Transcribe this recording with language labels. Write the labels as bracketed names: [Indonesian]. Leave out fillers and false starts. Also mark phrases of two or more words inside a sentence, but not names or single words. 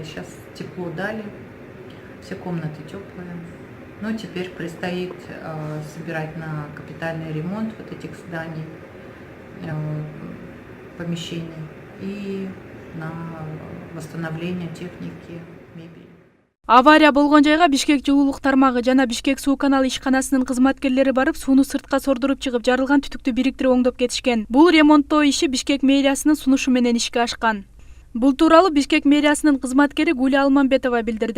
[Russian] Сейчас тепло дали, все комнаты теплые. Но теперь предстоит собирать на капитальный ремонт вот этих зданий, помещений и на восстановление техники, мебели. [Kyrgyz] Авария болгон жайга Бишкек жылуулук тармагы жана Бишкек суу каналы ишканасынын кызматкерлери барып, сууну сыртка сордуруп чыгып, жарылган түтүктү бириктирип оңдоп кетишкен. Бул ремонттоо иши Бишкек мэриясынын сунушу менен ишке ашкан. Бул тууралуу Бишкек мэриясынын кызматкери Гуля Алманбетова билдирди.